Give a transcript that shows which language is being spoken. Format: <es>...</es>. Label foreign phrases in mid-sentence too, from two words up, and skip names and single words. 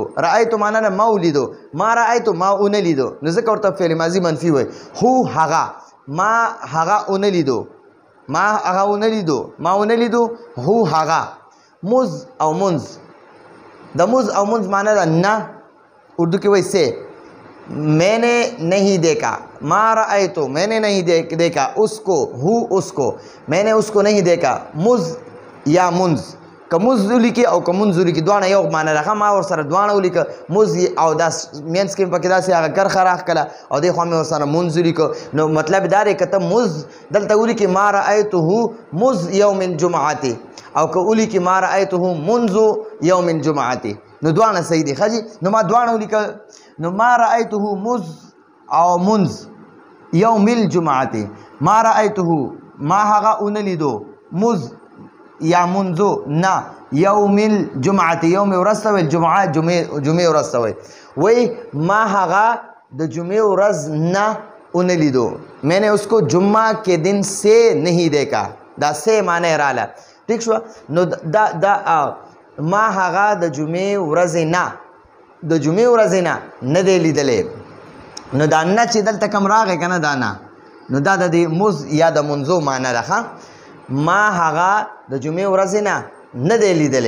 <ps>رأیتو معنا نه ما ولیدو،</ps> <ar>ما رأیتو</ar> <ps>ما اونه لیدو، نو ځکه ورته فعل ماضي منفي وای. هو هغه، ما هغه اونه لیدو، ما هغه اونه لیدو، ما اونه لیدو، هو هغه. مز او منز د مز او منز معنا ده نه، اردو کې وایي سے.</ps> <ur>میں نے نہیں دیکھا،</ur> <ar>ما رأیتو</ar> <ur>میں نے نہیں دیکھا اس کو، ہو اس کو، میں نے اس کو نہیں دیکھا.</ur> <ps>مز یا منز که مز ولیکي او که منز ولیکي دواړه یو معنا ده. ما ورسره دواړه ولیکه، مز او دا مینځ کې پکې داسې هغه کرښه راښکله او دې خوا مې ورسره منز ولیکه. نو مطلب دا دی که ته مز دلته ولیکي</ps> <ar>ما رأیته مز یوم الجمعة،</ar> <ps>او که ولیکي</ps> <ar>ما رأیته منذ یوم الجمعة،</ar> <ps>نو دواړه صحیح دي. ښه جي؟ نو ما دواړه ولیکه، نو</ps> <ar>ما رأیته مز</ar> <ps>او</ps> <ar>منذ یوم الجمعة. ما رأیته</ar> <ps>ما هغه ونه لیدو، مز یا منذو نه</ps> <ar>یوم الجمعة،</ar> <ps>یوم ورځ ته ویل، جمعه جمعې ورځ ته ویل. وایي ما هغه د جمعې ورځ نه ونه لیدو،</ps> <ur>میں نے اس کو جمعہ کے دن سے نہیں دیکھا.</ur> <ps>دا سے معنی راله. ٹھیک شو؟ نو دا ما هغه د جمعې ورځې نه، د جمعې ورځې نه دی لیدلی. نو دا نه چې دلته کم راغی که نه، دا نه، نو دا د دې مز یا د منځو معنی ده. ښه، ما هغه د جمعې ورځې نه دی لیدلی.</ps>